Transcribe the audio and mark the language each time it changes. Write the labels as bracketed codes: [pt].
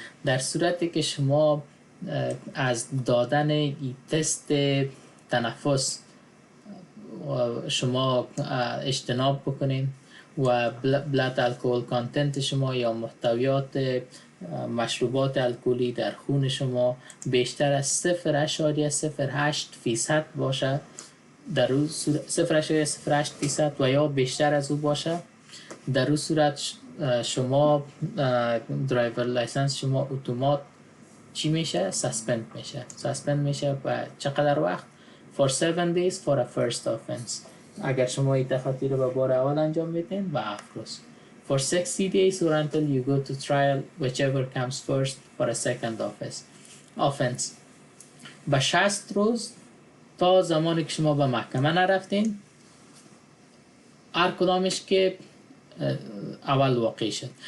[fa] در صورتی که شما از دادن این تست تنفس شما اجتناب بکنین و بلاد الکل کانتنت شما یا محتویات مشروبات الکلی در خون شما بیشتر از 0.08% باشه، در اون 0.08% و یا بیشتر از او باشه، در اون صورت شما درایور لایسنس شما اتومات چی میشه؟ سسپند میشه و چقدر وقت؟ [en] for 7 days for a first offense. [fa] اگر شما این تخاطی رو به بار اول انجام میدین و 7 روز. [en] for 60 days or until you go to trial whichever comes first for a second offense. [fa] به 60 روز تا زمانی که شما به محکمه نرفتین، هر کدامش که اول واقع شد.